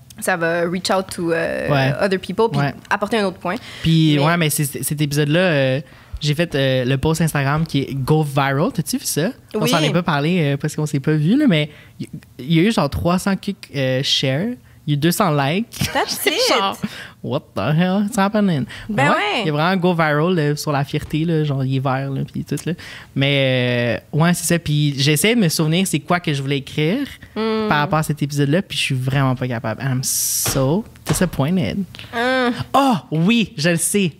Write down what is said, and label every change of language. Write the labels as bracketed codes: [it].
[fr] Ça va [en] reach out to other people [fr] puis apporter un autre point. Puis mais cet épisode-là, j'ai fait le post Instagram qui est Go Viral. T'as-tu vu ça? Oui. On s'en est pas parlé parce qu'on s'est pas vu, là, mais il y a eu genre 300 shares. Il y a eu 200 likes. [en] That's it! Genre, what the hell is happening? [fr] Ben ouais. Il y a vraiment Go Viral sur la fierté, là, genre il est vert, là, puis tout. Là. Mais c'est ça. Puis j'essaie de me souvenir c'est quoi que je voulais écrire par rapport à cet épisode-là, puis je suis vraiment pas capable. [en] And I'm so disappointed. [fr] Oh, oui, je le sais.